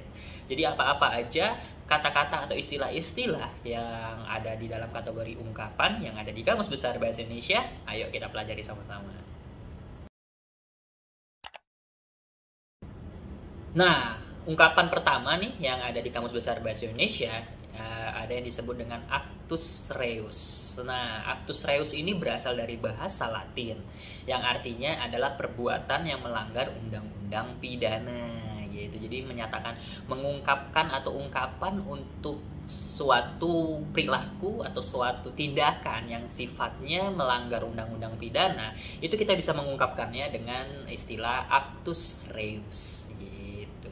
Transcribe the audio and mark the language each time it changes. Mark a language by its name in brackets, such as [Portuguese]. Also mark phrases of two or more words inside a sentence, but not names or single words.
[Indonesian] Jadi apa-apa aja kata-kata atau istilah-istilah yang ada di dalam kategori ungkapan yang ada di Kamus Besar Bahasa Indonesia, ayo kita pelajari sama-sama. Nah, ungkapan pertama nih yang ada di Kamus Besar Bahasa Indonesia ada yang disebut dengan [Latin] actus reus. [Indonesian] Nah, [Latin] actus reus [Indonesian] ini berasal dari bahasa Latin yang artinya adalah perbuatan yang melanggar undang-undang pidana gitu. Jadi menyatakan mengungkapkan atau ungkapan untuk suatu perilaku atau suatu tindakan yang sifatnya melanggar undang-undang pidana, itu kita bisa mengungkapkannya dengan istilah [Latin] actus reus [Indonesian] gitu.